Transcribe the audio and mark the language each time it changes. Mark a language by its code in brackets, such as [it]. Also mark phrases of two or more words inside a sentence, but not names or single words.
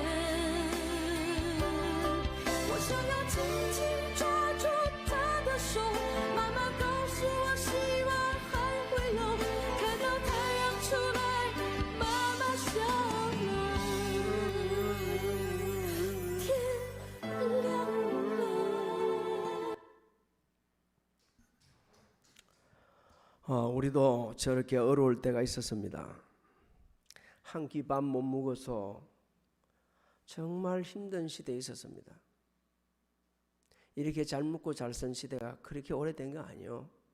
[zh] 我想要紧紧抓住他的手，慢慢告诉我希望还会有，看到太阳出来，妈妈笑了，天亮了。 [ko] 우리도 저렇게 어려울 때가 있었습니다. 한 끼 밥 못 먹어서 정말 힘든 시대에 있었습니다. 이렇게 잘 먹고 잘 산 시대가 그렇게 오래된 거 아니에요.